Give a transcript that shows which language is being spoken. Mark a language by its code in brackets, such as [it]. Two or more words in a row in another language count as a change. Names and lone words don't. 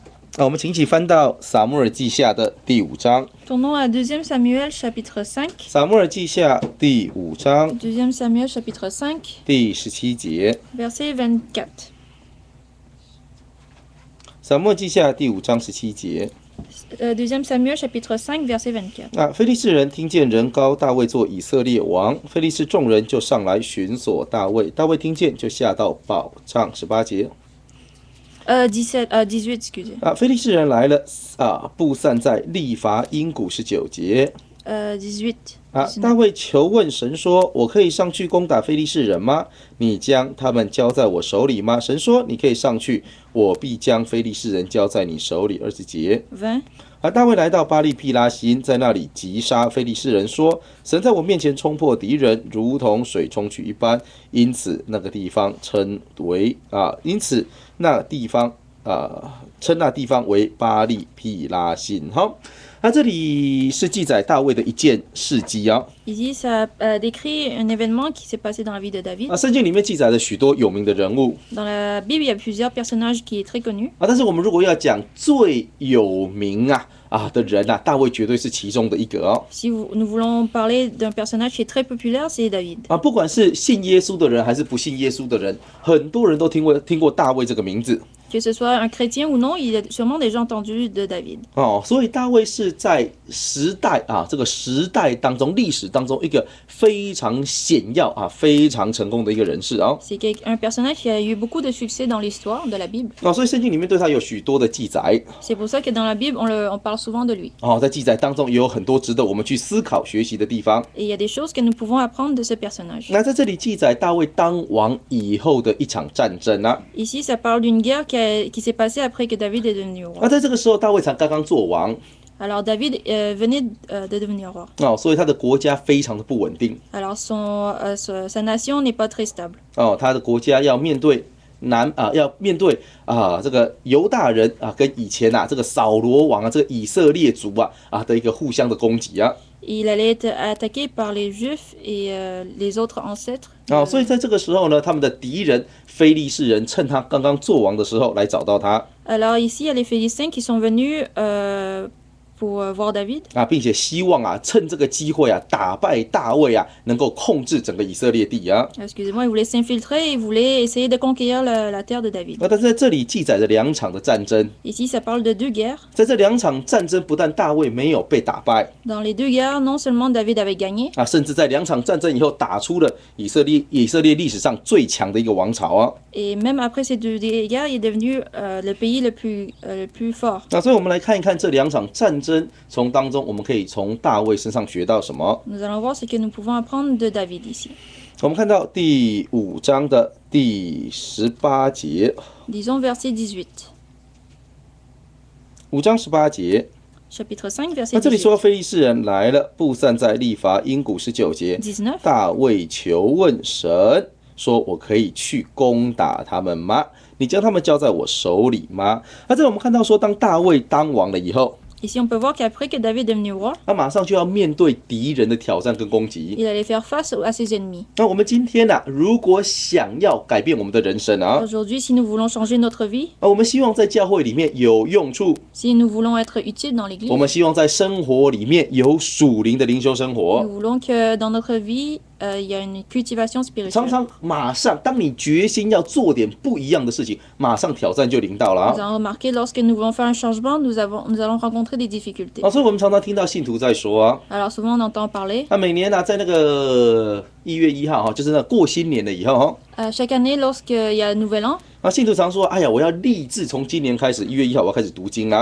[zh] 我们请一起翻到撒母耳记下的第5章。 [fr] Tournons à 2 Samuel chapitre 5. [zh] 撒母耳记下第5章 [fr] 2 Samuel chapitre 5, [zh] 第17节。 [fr] verset 24. [zh] 撒母耳记下第5章17节。 [fr] 2 Samuel chapitre 5, verset 24. 18, excusez. [zh] 非利士人来了布散在利伐因谷。19节。 18. 大卫求问神说：“我可以上去攻打非利士人吗？你将他们交在我手里吗？”神说：“你可以上去，我必将非利士人交在你手里。”20节。 20. 大卫来到巴利毗拉辛，在那里击杀非利士人，说：“神在我面前冲破敌人，如同水冲去一般。” 因此那地方称那地方为巴利毗拉辛。好，这里是记载大卫的一件事迹啊。 [fr] Ici, ça décrit un événement qui s'est passé dans la vie de David. [zh] 圣经里面记载了许多有名的人物。 [fr] Dans la Bible, il y a plusieurs personnages qui est très connu. [zh] 但是我们如果要讲最有名的人大卫绝对是其中的一个哦。 [fr] Si nous voulons parler d'un personnage qui est très populaire, c'est David. [zh] 不管是信耶稣的人还是不信耶稣的人，很多人都听过大卫这个名字。 [fr] Que ce soit un chrétien ou non, il a sûrement déjà entendu de David. [zh] 所以大卫是在时代这个时代当中、历史当中一个非常显耀非常成功的一个人士啊。 [fr] C'est un personnage qui a eu beaucoup de succès dans l'histoire de la Bible. [zh] 所以圣经里面对他有许多的记载。 [fr] C'est pour ça que dans la Bible, on parle souvent de lui. [zh] 在记载当中也有很多值得我们去思考、学习的地方。 [fr] Et il y a des choses que nous pouvons apprendre de ce personnage. [zh] 那在这里记载大卫当王以后的一场战争啊。 [fr] Ici, ça parle d'une guerre qui s'est passée après que David est devenu roi. [zh] 在这个时候，大卫才刚刚做王。 [fr] Alors David venait de devenir roi. [zh] 所以他的国家非常的不稳定。 [fr] Alors sa nation n'est pas très stable. [zh] 他的国家要面对这个犹大人跟以前这个扫罗王这个以色列族的一个互相的攻击啊。 [fr] Il allait être attaqué par les Juifs et les autres ancêtres. [zh] 所以在这个时候呢，他们的敌人非利士人趁他刚刚做王的时候来找到他。 [fr] Alors ici, il y a les Philistins qui sont venus pour voir David. [zh] 并且希望趁这个机会打败大卫能够控制整个以色列地啊。 [fr] Excusez-moi, ils voulaient s'infiltrer, ils voulaient essayer de conquérir la terre de David. [zh] 但是在这里记载着2场的战争。 [fr] Ici, ça parle de 2 guerres. [zh] 在这2场战争，不但大卫没有被打败， [fr] Dans les 2 guerres, non seulement David avait gagné, [zh] 甚至在2场战争以后，打出了以色列历史上最强的一个王朝啊。 [fr] et même après ces 2 guerres, il est devenu le pays le plus fort. [zh] 所以我们来看一看这2场战争，从当中我们可以从大卫身上学到什么？ [fr] Nous allons voir ce que nous pouvons apprendre de David ici. [zh] 我们看到第5章的第18节。 [fr] Disons verset 18. [zh] 5 章18节。 [fr] Chapitre 5, verset [zh] 这里说 18. 非利士人来了，布散在利伐因谷。19节。 19. 大卫求问神说：“我可以去攻打他们吗？你将他们交在我手里吗？”这里我们看到说，当大卫当王了以后， [fr] Ici, on peut voir qu'après que David est devenu roi, [zh] 他马上就要面对敌人的挑战跟攻击。 [fr] il allait faire face à ses ennemis. [zh] 那我们今天如果想要改变我们的人生 [fr] Aujourd'hui, si nous voulons changer notre vie, [zh] 我们希望在教会里面有用处， [fr] si nous voulons être utiles dans [zh] 我 [fr] l'Église, [zh] 们希望在生活里面有属灵的灵修生活。 [fr] nous voulons que dans notre vie, il y a une cultivation [zh] 常 [fr] spirituelle. [zh] 常马上，当你决心要做点不一样的事情，马上挑战就临到了 [fr] Nous avons remarqué, lorsque nous voulons faire un changement, nous allons rencontrer des difficultés. [zh] 所以我们常常听到信徒在说 [fr] Alors souvent, on entend parler. [zh] 每年在那个1月1号就是那过新年了以后 [fr] Chaque année, lorsqu'il y a Nouvel An, [zh] 信徒常说：“哎呀，我要立志从今年开始，1月1号我要开始读经啦，